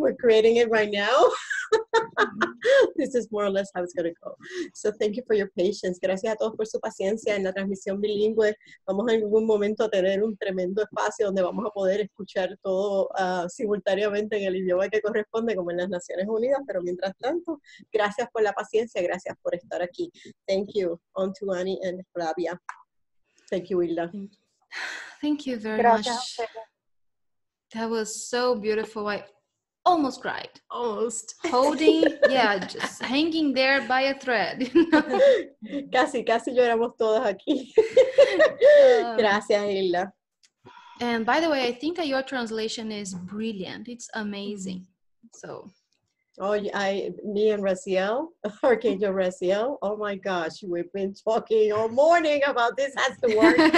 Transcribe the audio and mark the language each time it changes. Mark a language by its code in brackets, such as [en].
[en] We're creating it right now. This is more or less how it's going to go. So thank you for your patience. [es] Gracias a todos por su paciencia en la transmisión bilingüe. Vamos en algún momento a tener un tremendo espacio donde vamos a poder escuchar todo simultáneamente en el idioma que corresponde, como en las Naciones Unidas, pero mientras tanto, gracias por la paciencia, gracias por estar aquí. [en] Thank you. On to Annie and Flavia. Thank you, Hilda. Thank you very [es] Gracias [en] much. That was so beautiful. I almost cried. Almost. Holding, yeah, just hanging there by a thread. [es] Casi lloramos todos aquí. Gracias, Hilda. [en] And by the way, I think that your translation is brilliant. It's amazing. So. Oh, me and Raziel, Archangel Raziel, oh my gosh, we've been talking all morning about this has to work.